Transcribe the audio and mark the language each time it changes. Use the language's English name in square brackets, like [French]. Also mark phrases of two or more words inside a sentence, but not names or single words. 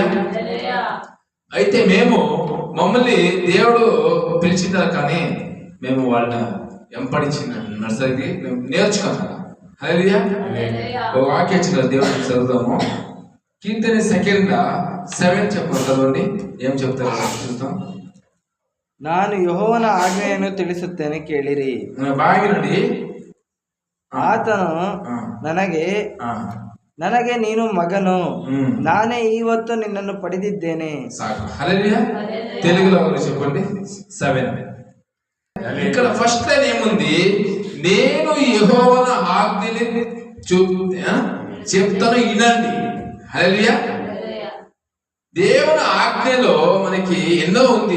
[Telugu] అయితే మమ్మల్ని దేవుడు పిలిచినారు, కానీ మేము వాళ్ళని ఎంపడించిన నర్సరీకి మేము నేర్చుకున్నాం. హల్లెలూయా. ఒక వాక్యం ఇచ్చిన దేవుడిని చదువుతాము. కీర్తన 2:7 చెప్పండి, చదవండి. ఏం చెప్తారు చూస్తాం. [Kannada] ನಾನು ಯೆಹೋವನ ಆಜ್ಞೆಯನ್ನು ತಿಳಿಸುತ್ತೇನೆ ಕೇಳಿರಿ. ಬಾಗಿನಡಿ ಆತನು ನನಗೆ ನೀನು ಮಗನು, ನಾನೇ ಇವತ್ತು ನಿನ್ನನ್ನು ಪಡೆದಿದ್ದೇನೆ. [Telugu] సాకు. హల్లెలూయా. తెలుగులో చెప్పండి 7. ఇక్కడ [English] first line [Telugu] ఏముంది, నేను యెహోవా ఆజ్ఞని చెప్తాను వినండి. హల్లెలూయా. దేవుని ఆజ్ఞలో మనకి ఎన్నో ఉంది.